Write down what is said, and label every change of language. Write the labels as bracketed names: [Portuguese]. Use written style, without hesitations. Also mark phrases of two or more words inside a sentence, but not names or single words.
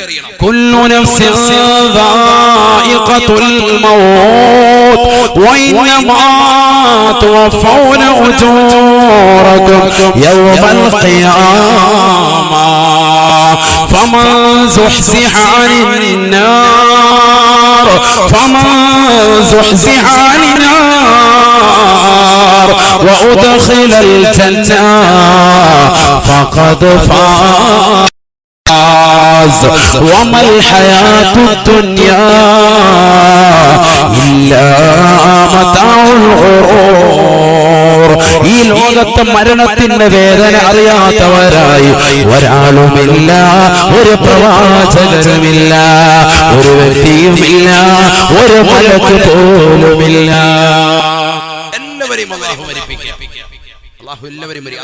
[Arabic] كل نفس ذائقة الموت وإنما توفون أجوركم يوم القيامة فمن زحزح عن النار وأدخل الجنة فقد فاز وما الحياة الدنيا إلا متاع الغرور. [Malayalam] ഈ ലോകത്തെ മരണത്തിന്റെ വേദന അറിയാത്തവരായി ഒരാളുമില്ല, ഒരു പ്രവാചകനുമില്ല, ഒരു വ്യക്തിയുമില്ല, ഒരു മലക്ക് പോലുമില്ല. എല്ലാവരെയും അല്ലാഹു മരിപ്പിക്കും. അല്ലാഹു എല്ലാവരെയും മരിക്കും.